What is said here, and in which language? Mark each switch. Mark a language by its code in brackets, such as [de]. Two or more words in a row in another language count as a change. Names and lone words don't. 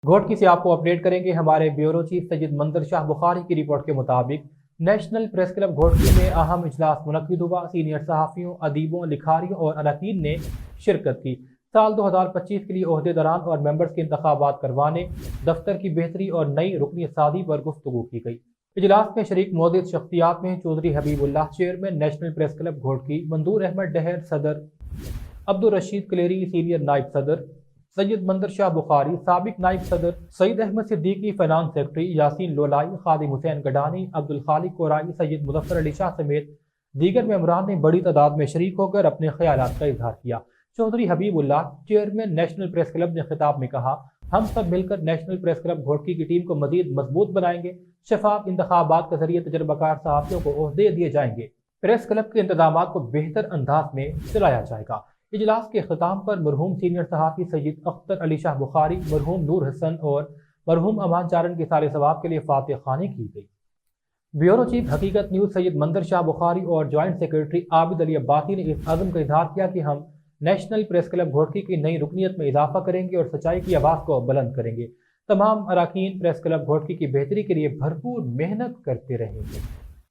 [ur] گھوٹکی سے آپ کو اپڈیٹ کریں گے۔ ہمارے [en] bureau chief [ur] سید مندر شاہ بخاری کی رپورٹ کے مطابق نیشنل پریس کلب گھوٹکی میں اہم اجلاس منعقد ہوا. سینئر صحافیوں، ادیبوں، لکھاریوں اور ارکان نے شرکت کی. سال 2025 کے لیے عہدیداران اور ممبرز کے انتخابات کروانے، دفتر کی بہتری اور نئی رکنی سادی پر گفتگو کی گئی. اجلاس میں شریک موجود شخصیات میں چوہدری حبیب اللہ چیئرمین نیشنل پریس کلب گھوٹکی، مندور احمد ڈاہر صدر، عبدالرشید کلیری سینئر نائب صدر، سید مندر شاہ بخاری سابق نائب صدر، سعید احمد صدیقی [en] finance secretary, [ur] یاسین لولائی، خادم حسین گڈانی، عبدالخالق کورائی، سید مظفر علی شاہ سمیت دیگر ممبران نے بڑی تعداد میں شریک ہو کر اپنے خیالات کا اظہار کیا. چوہدری حبیب اللہ چیئرمین نیشنل پریس کلب نے خطاب میں کہا، ہم سب مل کر نیشنل پریس کلب گھوٹکی کی ٹیم کو مزید مضبوط بنائیں گے. شفاف انتخابات کے ذریعے تجربہ کار صحافیوں کو عہدے دیے جائیں گے. پریس کلب کے انتظام کو بہتر انداز میں چلایا جائے گا. اجلاس کے اختتام پر مرحوم سینئر صحافی سید اختر علی شاہ بخاری، مرحوم نور حسن اور مرحوم امان چارن کے سارے ثواب کے لیے فاتحہ خوانی کی گئی. [en] bureau chief [ur] حقیقت نیوز سید مندر شاہ بخاری اور [en] joint secretary [ur] عابد علی عباسی نے اس عزم کا اظہار کیا کہ ہم نیشنل پریس کلب گھوٹکی کی نئی رکنیت میں اضافہ کریں گے اور سچائی کی آواز کو بلند کریں گے. تمام ارکان پریس کلب گھوٹکی کی بہتری کے لیے بھرپور محنت کرتے رہیں گے.